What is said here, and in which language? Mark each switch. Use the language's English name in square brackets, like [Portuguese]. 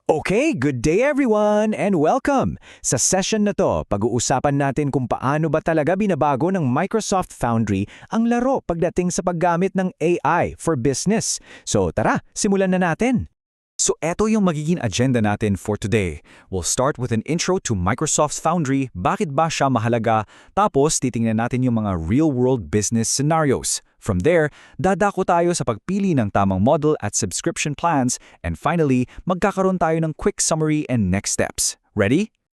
[English] Okay, good day everyone and welcome! [Filipino] Sa session na to, pag-uusapan natin kung paano ba talaga binabago ng Microsoft Foundry ang laro pagdating sa paggamit ng AI for business. So tara, simulan na natin! So eto yung magiging agenda natin for today. [English] We'll start with an intro to Microsoft's Foundry, [Filipino] bakit ba siya mahalaga, tapos titingnan natin yung mga real-world business scenarios. From there, dadako tayo sa pagpili ng tamang model at subscription plans, and finally, magkakaroon tayo ng quick summary and next steps. Ready?